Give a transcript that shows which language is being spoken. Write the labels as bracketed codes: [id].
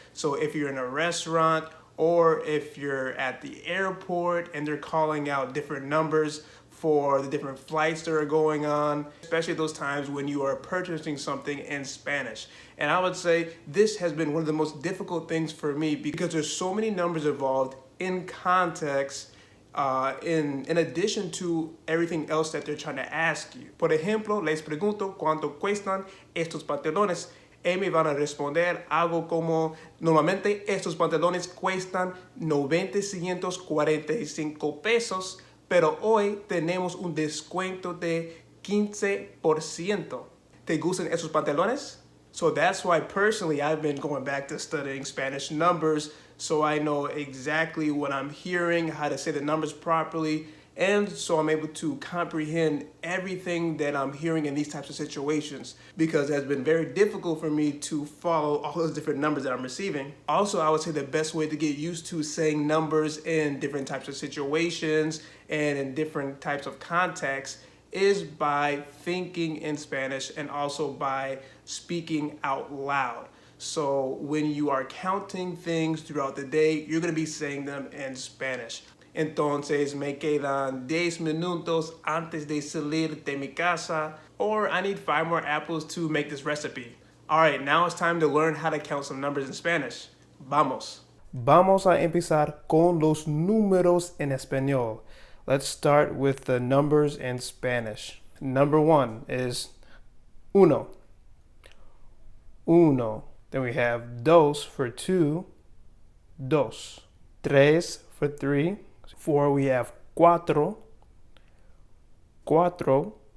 [en] So if you're in a restaurant, or if you're at the airport and they're calling out different numbers for the different flights that are going on, especially those times when you are purchasing something in Spanish. And I would say this has been one of the most difficult things for me, because there's so many numbers involved in context, in addition to everything else that they're trying to ask you. [es] Por ejemplo, les pregunto cuánto cuestan estos pantalones. Me van a responder algo como, normalmente estos pantalones cuestan 945 pesos, pero hoy tenemos un descuento de 15%. ¿Te gustan esos pantalones? [en] So that's why personally I've been going back to studying Spanish numbers, so I know exactly what I'm hearing, how to say the numbers properly, and so I'm able to comprehend everything that I'm hearing in these types of situations, because it has been very difficult for me to follow all those different numbers that I'm receiving. Also, I would say the best way to get used to saying numbers in different types of situations and in different types of contexts is by thinking in Spanish and also by speaking out loud. So when you are counting things throughout the day, you're going to be saying them in Spanish. [es] Entonces, me quedan 10 minutos antes de salir de mi casa, [en] or I need 5 more apples to make this recipe. All right, now it's time to learn how to count some numbers in Spanish. [es] Vamos. Vamos a empezar con los números en español. [en] Let's start with the numbers in Spanish. Number 1 is uno. Uno. Then we have dos for 2, dos. Tres for 3. 4 we have cuatro. Cuatro.